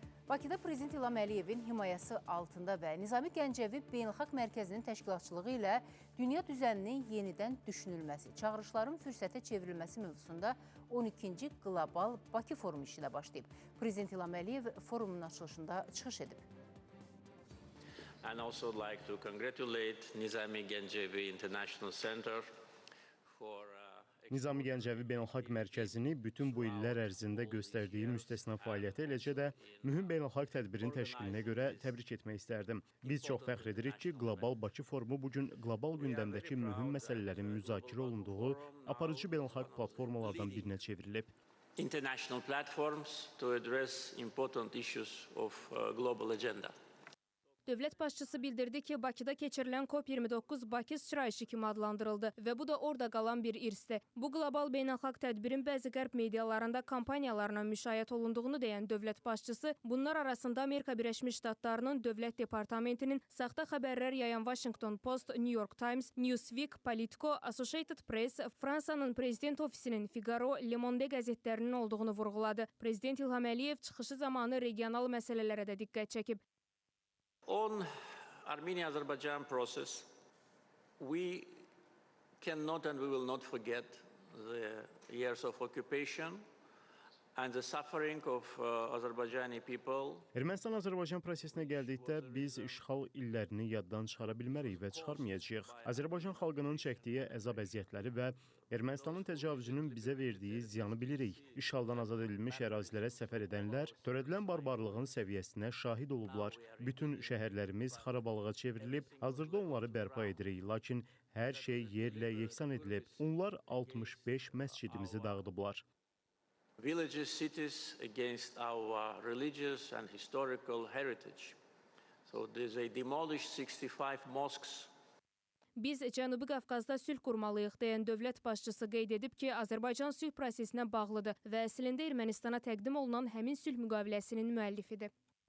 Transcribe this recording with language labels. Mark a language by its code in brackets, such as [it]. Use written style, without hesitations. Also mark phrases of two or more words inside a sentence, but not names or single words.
[az] Bakıda Prezident İlham Əliyevin himayəsi altında və Nizami Gəncəvi Beynəlxalq Mərkəzinin təşkilatçılığı ilə dünya düzəninin yenidən düşünülməsi, çağırışların fürsətə çevrilməsi mövzusunda 12-ci Qlobal Bakı forumu işinə başlayıb. Prezident İlham Əliyev forumun açılışında çıxış edib. [en] And also like to congratulate Nizami Gəncəvi International Center for [az] Nizami Gəncəvi Beynəlxalq Mərkəzini bütün bu illər ərzində göstərdiyi müstəsna fəaliyyəti, eləcə də mühüm beynəlxalq tədbirin təşkilinə görə təbrik etmək istərdim. Biz çox fəxr edirik ki, Qlobal Bakı forumu bugün qlobal gündəmdəki mühüm məsələlərin müzakirə olunduğu aparıcı beynəlxalq platformalardan birinə çevrilib. [en] international platforms to address important issues of global agenda. [az] Dövlət başçısı bildirdi ki, Bakıda keçirilən COP29 Bakı sıçrayışı kimi adlandırıldı və bu da orada qalan bir irsdir. Bu qlobal beynəlxalq tədbirin bəzi qərb medialarında kampaniyalarına müşayiət olunduğunu deyən dövlət başçısı, bunlar arasında Amerika Birləşmiş Ştatlarının Dövlət Departamentinin saxta xəbərlər yayan Washington Post, New York Times, Newsweek, Politico, Associated Press, Fransanın Prezident Ofisinin Figaro, Le Monde qəzetlərinin olduğunu vurğuladı. Prezident İlham Əliyev çıxışı zamanı regional məsələlərə də diqqət çəkib. [en] On Armenia-Azerbaijan process, we cannot and we will not forget the years of occupation and the suffering of Azerbaijani people. [az] Ermənistan-Azərbaycan prosesinə gəldikdə biz işğal illərini yaddan çıxara bilmərik və çıxarmayacağıq. Azərbaycan xalqının çəkdiyi əzab-əziyyətləri və Ermənistanın təcavüzünün bizə verdiyi ziyanı bilirik. İşğaldan azad edilmiş ərazilərə səfər edənlər törədilən barbarlığın səviyyəsinə şahid olublar. Bütün şəhərlərimiz xarabalığa çevrilib, hazırda onları bərpa edirik, lakin hər şey yerlə yeksan edilib. Onlar 65 məscidimizi dağıdıblar. [en] Villages, cities against our religious and historical heritage. So they demolished 65 mosques. [az] Biz Cənubi Qafqazda sülh qurmalıyıq deyən dövlət başçısı qeyd edib ki, Azərbaycan sülh prosesinə bağlıdır və əslində Ermənistana təqdim olunan həmin sülh müqaviləsinin müəllifidir.